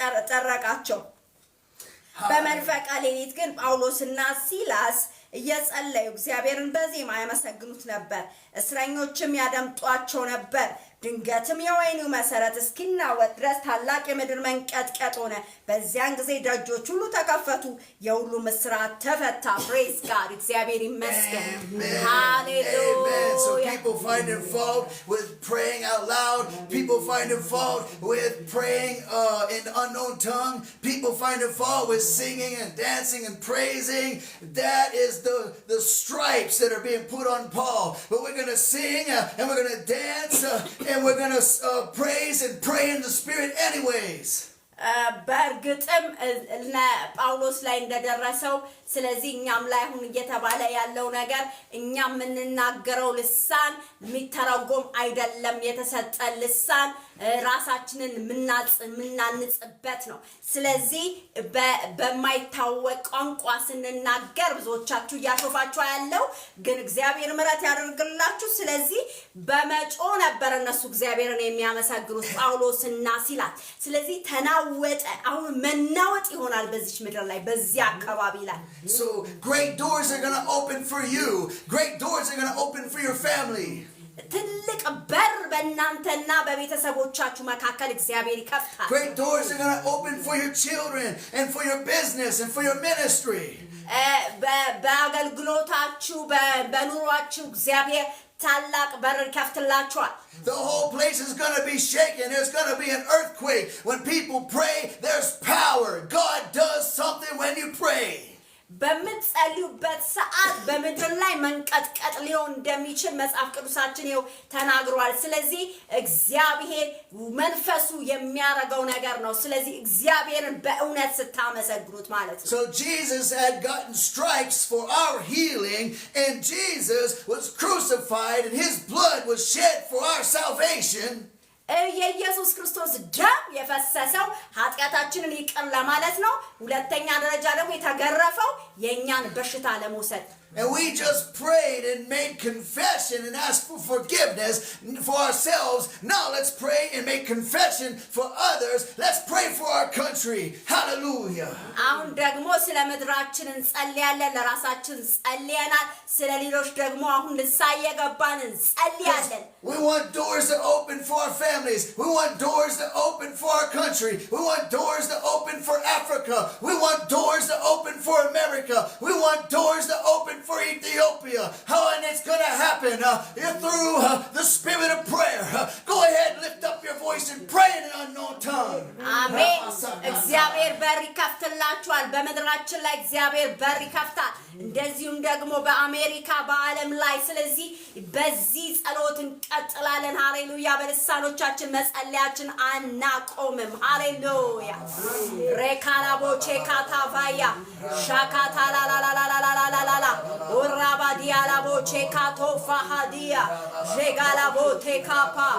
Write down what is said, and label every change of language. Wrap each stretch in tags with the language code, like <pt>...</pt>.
<am>ጠረቃቸው በመንፈቀ ሌሊት ግን ጳውሎስና ሲላስ እየጸለዩ እግዚአብሔርን በዜማ ያመሰግኑት ነበር እስረኞችም ያደምጧቸው ነበር ድንገትም የወህኒው መሰረት እስኪናወጥ ድረስ ታላቅ የምድር መንቀጥቀጥ ሆነ በዚያን ጊዜ ደጆች ሁሉ ተከፈቱ የሁሉም እስራት ተፈታ</am> <en>praise God</en> <am>እግዚአብሔር ይመስገን hallelujah</am> <en>So people find fault with praying out loud people find fault with praying in unknown tongue people find fault with singing and dancing and praising that is the stripes that are being put on Paul but we're going to sing and we're going to dance and we're going to praise and pray in the Spirit anyways.</en> <am>በእርግጥም ጳውሎስ ላይ እንደደረሰው ስለዚህ እኛም ላይ አሁን እየተባለ ያለው ነገር እኛም የምንናገረው ልሳን የሚተረጎም አይደለም የተሰጠ ልሳን ራሳችንን ምናንጽበት ነው ስለዚህ በማይታወቅ ቋንቋ ስንናገር ብዙዎቻችሁ ያሾፋችሁ ያለው ግን እግዚአብሔር ምሕረት ያደርግላችሁ ስለዚህ በመጮ ነበር እነሱ እግዚአብሔርን የሚያመሰግኑት ጳውሎስና ሲላስ ስለዚህ ተናወጠ አሁን መናወጥ ይሆናል በዚህ ምድር ላይ በዚህ አካባቢ ላይ</am> <en>So great doors are going to open for you. Great doors are going to open for your family.</en> <am>ትልቅ በር በእናንተና በቤተሰቦቻችሁ መካከል እግዚአብሔር ይከፍታል</am> <en>Great doors are going to open for your children and for your business and for your ministry.</en> <am>በአገልግሎታችሁ በኑሯችሁ እግዚአብሔር ታላቅ በር ይከፍትላችኋል</am> <en>The whole place is going to be shaken. There's going to be an earthquake. When people pray, there's power. God does something when you pray.</en> <am>በመጸልዩበት ሰዓት በመድር ላይ መንቀጥቀጥ ሊሆን እንደሚችል መጽሐፍ ቅዱሳችን ይው ተናግሯል ስለዚህ እግዚአብሔር መንፈሱ የሚያረጋው ነገር ነው ስለዚህ እግዚአብሔርን በእውነት ስታመሰግኑት ማለት ነው</am> <en>So Jesus had gotten stripes for our healing and Jesus was crucified and his blood was shed for our salvation.</en> <am>የኢየሱስ ክርስቶስ ደም የፈሰሰው ኃጢያታችንን ይቅር ለማለት ነው ሁለተኛ ደረጃ ደግሞ የተገረፈው የኛን በሽታ ለመውሰድ</am> <en>And we just prayed and made confession and asked for forgiveness for ourselves. Now let's pray and make confession for others. Let's pray for our country. Hallelujah.</en> <am>አሁን ደግሞ ስለ ምድራችን እንጸልያለን ለራሳችን ጸልየናል ስለ ሌሎች ደግሞ አሁን ልሳየገባን እንጸልያለን</am> <en>We want doors to open for our families. We want doors to open for our country. We want doors to open for Africa. We want doors to open for America. We want doors to open for Ethiopia. How and it's going to happen through the spirit of prayer. Go ahead, lift up your voice and pray in an unknown tongue. Amen.</en> <am>እግዚአብሔር በር ይከፍትላችኋል በመድራችን ላይ እግዚአብሔር በር ይከፍታል እንደዚሁም ደግሞ በአሜሪካ በዓለም ላይ ስለዚህ በዚህ ጸሎት እንቀጥላለን ሃሌሉያ በልሳኖቻችን መጸለያችን አናቆምም ሃሌሉያ ሬካላቦቼ ካታቫያ ሻካታላላላላላላላላ ኦራባዲያላቦቼ ካቶፋሃዲያ ዤጋላቦቴ ካፓ</am>